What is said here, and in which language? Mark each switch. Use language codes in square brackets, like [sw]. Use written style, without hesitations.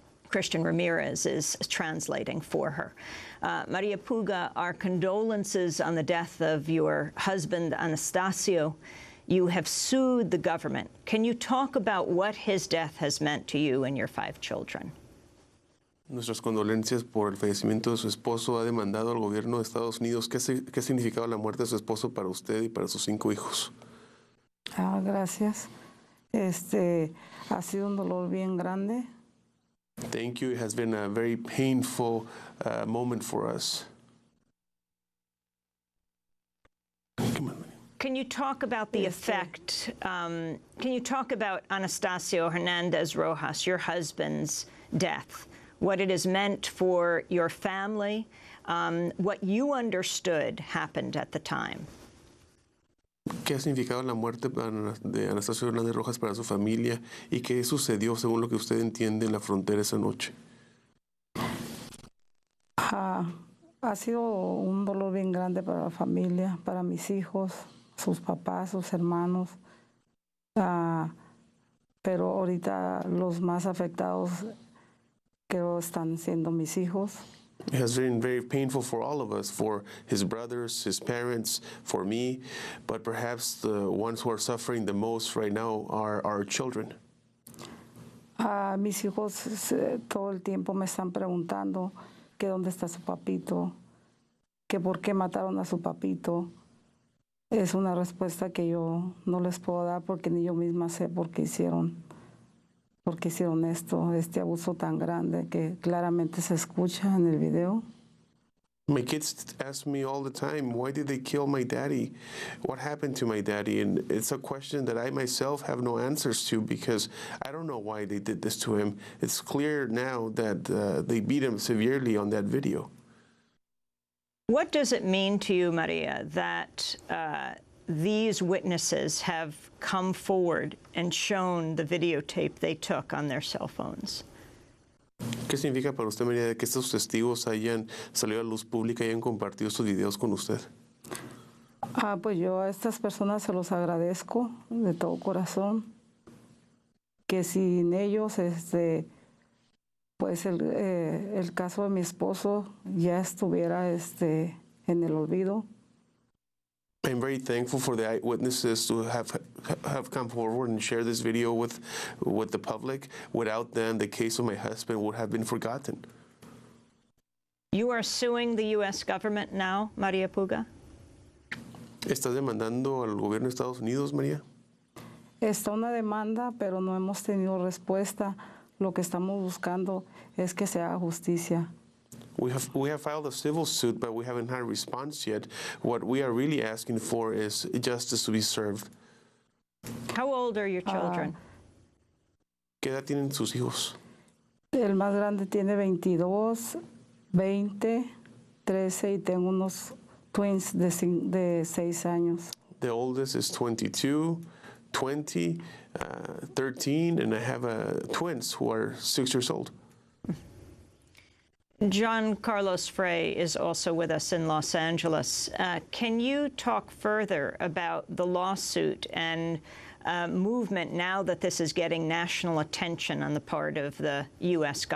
[en] Christian Ramirez is translating for her. Maria Puga, our condolences on the death of your husband, Anastasio. You have sued the government. Can you talk about what his death has meant to you and your 5 children? [es] Nuestras condolencias por el fallecimiento de su esposo. Ha demandado al gobierno de Estados Unidos. ¿Qué significaba la muerte de su esposo para usted y para sus 5 hijos? Gracias. Ha sido un dolor bien grande. [en] Thank you. It has been a very painful moment for us. Can you talk about the effect? Can you talk about Anastasio Hernandez Rojas, your husband's death, what it has meant for your family, what you understood happened at the time? [es] ¿Qué ha significado la muerte de Anastasio Hernandez Rojas para su familia y qué sucedió según lo que usted entiende en la frontera esa noche? Ha sido un dolor bien grande para la familia, para mis hijos, sus papás, sus hermanos. Pero ahorita los más afectados creo están siendo mis hijos. [en] It has been very painful for all of us, for his brothers, his parents, for me, but perhaps the ones who are suffering the most right now are our children. [es] Mis hijos todo el tiempo me están preguntando que dónde está su papito, que por qué mataron a su papito. Es una respuesta que yo no les puedo dar porque ni yo misma sé por qué hicieron este abuso tan grande que claramente se escucha en el video. [en] My kids ask me all the time, why did they kill my daddy? What happened to my daddy? And it's a question that I myself have no answers to because I don't know why they did this to him. It's clear now that they beat him severely on that video. What does it mean to you, Maria, that these witnesses have come forward and shown the videotape they took on their cell phones? [es] ¿Qué significa para usted, María, que estos testigos hayan salido a la luz pública y hayan compartido estos videos con usted? Pues yo a estas personas se los agradezco de todo corazón, que sin ellos, pues pues el caso de mi esposo ya estuviera en el olvido. [en] I'm very thankful for the eyewitnesses to have come forward and share this video with the public. Without them, the case of my husband would have been forgotten. You are suing the U.S. government now, Maria Puga? [es] ¿Estás demandando al gobierno de Estados Unidos, María? Está una demanda, pero no hemos tenido respuesta. Lo que estamos buscando es que se haga justicia. [en] We have filed a civil suit, but we haven't had a response yet. What we are really asking for is justice to be served. How old are your children? [es] ¿Qué edad tienen sus hijos? El más grande tiene 22, 20, 13 y tengo unos twins de 6 años. [en] The oldest is 22, 20, 13, and I have twins who are 6 years old. John Carlos Frey is also with us in Los Angeles. Can you talk further about the lawsuit and movement now that this is getting national attention on the part of the U.S.